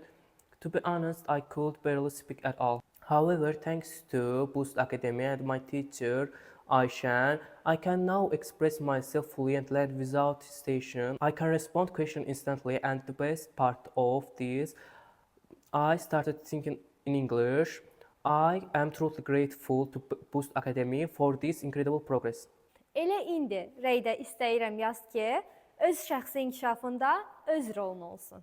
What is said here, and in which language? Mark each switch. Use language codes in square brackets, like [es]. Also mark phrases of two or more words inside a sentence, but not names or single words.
[en] To be honest, I could barely speak at all. However, thanks to Boost Academy and my teacher, Aishan, I can now express myself fluently and without hesitation. I can respond questions instantly, and the best part of this, I started thinking in English. I am truly grateful to Boost Academy for this incredible progress. [az] Elə indi rəydə istəyirəm yaz ki, öz şəxsi inkişafında öz rolun olsun.